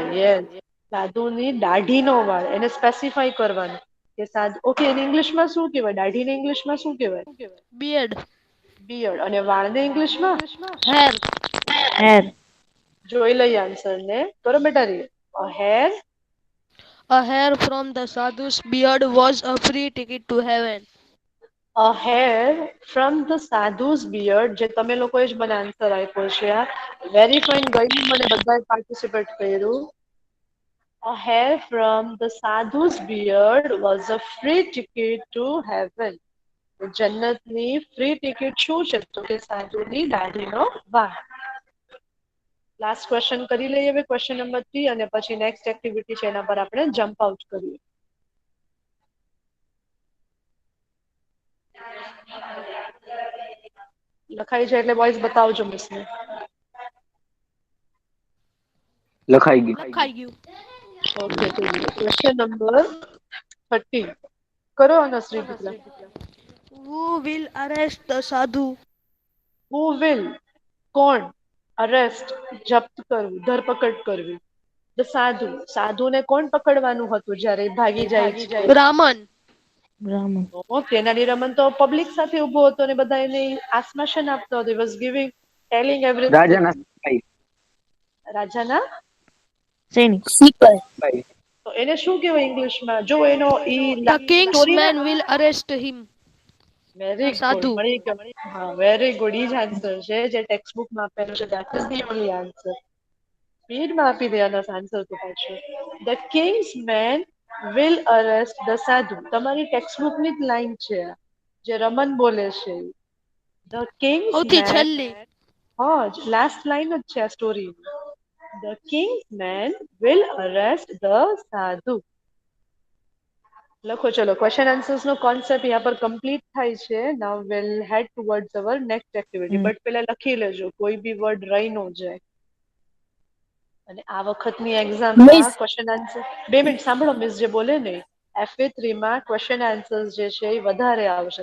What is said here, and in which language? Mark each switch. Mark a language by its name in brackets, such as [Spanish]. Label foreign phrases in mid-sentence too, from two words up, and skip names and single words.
[Gujarati] યસ, સાધુની દાઢીનો વાળ, એને સ્પેસિફાઈ કરવાનું કે સાધુ. ઓકે એને ઇંગ્લિશમાં શું કહેવાય? દાઢીને ઇંગ્લિશમાં શું કહેવાય? [English] Beard. [Gujarati] બિયર્ડ. અને વાળને ઇંગ્લિશમાં [English] Hair. Hair. [Gujarati] જોઈ લઈએ આન્સર ને. કરો બેટા રે. હેર, [English] A hair from the sadhu's beard was a free ticket to heaven. a hair from the sadhu's beard, [Gujarati] જે તમે લોકોએ જ મને આન્સર આપ્યો છે. આ [English] very fine, [Gujarati] ગયું મને બધાએ પાર્ટિસિપેટ કર્યું. [English] A hair from the sadhu's beard was a free ticket to heaven. [Gujarati] જન્નતની ફ્રી ટિકિટ શું છે? તો કે સાધુની દાઢીનો વાળ. [English] last question [Gujarati] કરી લઈએ હવે, [English] question number [Gujarati] 3, અને પછી [English] next activity [Gujarati] છે એના પર આપણે [English] jump out [Gujarati] કરીએ. લખાઈ છે એટલે બોયઝ બતાવજો મિસને. લખાઈ ગયું. લખાઈ ગયું. ઓકે [English] question number [Gujarati] 30 કરો અનશ્રી દીકરા. [English] Who will arrest the sadhu? who will [Gujarati] કોણ અરેસ્ટ જપ્ત કરવું ધરપકડ કરવી [English] the sadhu [Gujarati] સાધુને કોણ પકડવાનું હતું જ્યારે એ ભાગી જાય છે? Raman. બ્રાહ્મણ. તેનાલી રમન તો પબ્લિક સાથે ઉભો હતો અને બધા એને આશ્વાસન આપતો હતો. [English] He was giving telling everything. [Gujarati] રાજાના સિપાહી. રાજાના સૈનિક. સિપાહી. તો એને શું કહેવાય ઇંગ્લિશમાં? જો એનો [English] The king's man will arrest him. [Gujarati] વેરી સાધુ. ગુડ. હા [English] very good. [Gujarati] ઈ જ આન્સર છે જે ટેક્સ્ટ બુકમાં આપેલું છે. [English] That is the only answer. [Gujarati] સ્પીડમાં આપી દેવાનો આન્સર તો પાછો. [English] The king's man will arrest the sadhu. [Gujarati] તમારી ટેક્સ્ટ બુકની જ લાઈન છે જે રમન બોલે છે. [English] The king's [Gujarati] સૌથી [English] man. [Gujarati] છેલ્લી. હા [English] last line [Gujarati] જ છે આ સ્ટોરી. [English] The king's man will arrest the sadhu. [Gujarati] લખો ચલો [English] question answers [Gujarati] નો કોન્સેપ્ટ અહીંયા પર કમ્પ્લીટ થાય છે. [English] now will head towards our next activity. [Gujarati] બટ પેલા લખી લેજો કોઈ બી વર્ડ રહી ન જાય. અને આ વખતની એક્ઝામમાં [English] question answer [Gujarati] 2 મિનિટ સાંભળો મિસ જે બોલે ને FA3 માં [English] question answers [Gujarati] જે છે એ વધારે આવશે.